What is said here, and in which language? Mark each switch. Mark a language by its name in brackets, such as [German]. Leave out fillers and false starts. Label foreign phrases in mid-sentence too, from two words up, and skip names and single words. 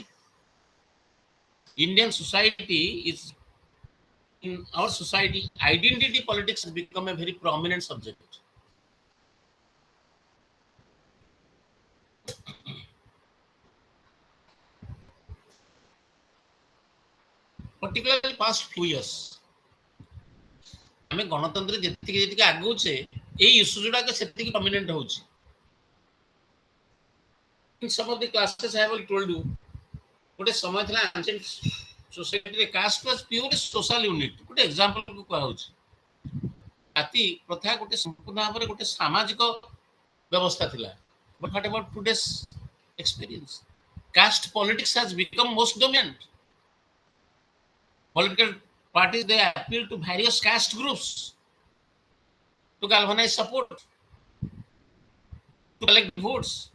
[English] Indian society is, in our society, identity politics has become a very prominent subject. Particularly past few years, [Odia] ଆମେ ଗଣତନ୍ତ୍ର ଯେତିକି ଆଗଉଛେ ଏଇ ଇସ୍ୟୁ ଗୁଡାକ ସେତିକି ପ୍ରମିନେଣ୍ଟ ହଉଛି। [English] In some of the classes I have told you, [Odia] ଗୋଟେ ସମୟ ଥିଲା [English] ancient society ରେ caste was pure social unit। [Odia] ଗୋଟେ example କୁ କୁହାହଉଛି, ଜାତି ପ୍ରଥା ଗୋଟେ ସମ୍ପୂର୍ଣ୍ଣ ଭାବରେ ଗୋଟେ ସାମାଜିକ ବ୍ୟବସ୍ଥା ଥିଲା। [English] But what about today's experience? Caste politics has become most dominant. Political parties, they appeal to various caste groups to galvanize support, to collect votes.